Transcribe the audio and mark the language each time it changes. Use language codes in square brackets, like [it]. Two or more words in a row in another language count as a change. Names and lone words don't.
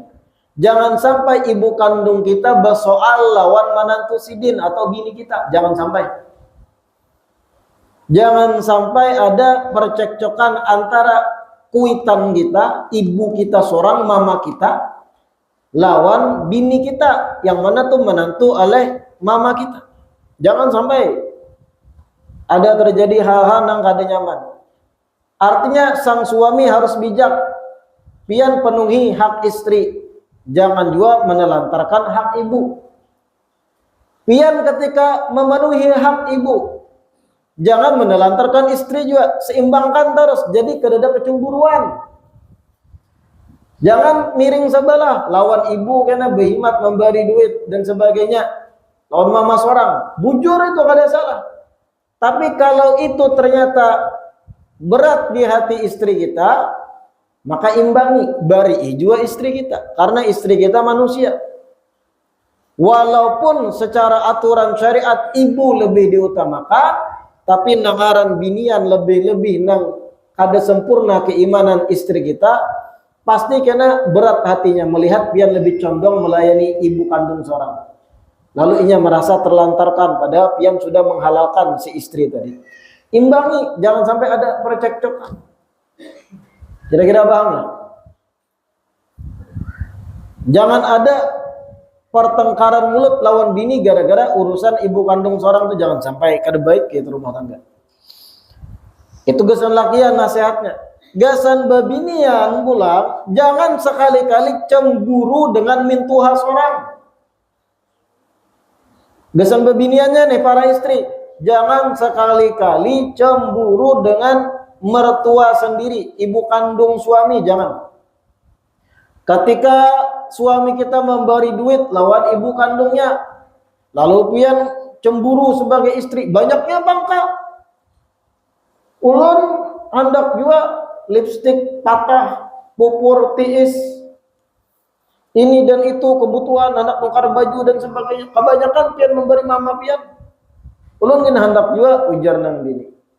[bjn] Jangan sampai ibu kandung kita bersoal lawan manantu sidin atau bini kita. Jangan sampai. Jangan sampai ada percekcokan antara kuitan kita, ibu kita seorang, mama kita, lawan bini kita yang mana tuh menantu oleh mama kita. Jangan sampai ada terjadi hal-hal yang kada nyaman. Artinya sang suami harus bijak, pian penuhi hak istri, jangan juga menelantarkan hak ibu. Pian ketika memenuhi hak ibu, jangan menelantarkan istri juga, seimbangkan terus, jadi kada kecemburuan. Jangan miring sebelah, lawan ibu karena berhimat memberi duit dan sebagainya, lawan mama seorang, bujur itu kada salah. Tapi kalau itu ternyata berat di hati istri kita, maka imbangi, bari juga istri kita, karena istri kita manusia. [id] Walaupun secara aturan syariat ibu lebih diutamakan, [bjn] tapi nangaran binian lebih-lebih nang kada sempurna keimanan istri kita, pasti kena berat hatinya melihat pian lebih condong melayani ibu kandung seorang. Lalu ia merasa terlantarkan padahal pian sudah menghalalkan si istri tadi. Imbangi, jangan sampai ada percekcokan. Kira-kira paham lah? Jangan ada pertengkaran mulut lawan bini gara-gara urusan ibu kandung seorang, itu jangan sampai kada baik gitu rumah tangga. Itu gesan lakian nasihatnya. Gasan babinian pula, jangan sekali-kali cemburu dengan mintuha seorang. Gasan babiniannya nih para istri, jangan sekali-kali cemburu dengan mertua sendiri, ibu kandung suami, jangan. Ketika suami kita memberi duit lawan ibu kandungnya, lalu pian cemburu sebagai istri, banyaknya bangka. Ulun hendak juga lipstik patah, pupur tiis, ini dan itu kebutuhan anak tukar baju dan sebagainya. Kebanyakan pian memberi mama pian. Ulun kena hendak juga ujar nang dini.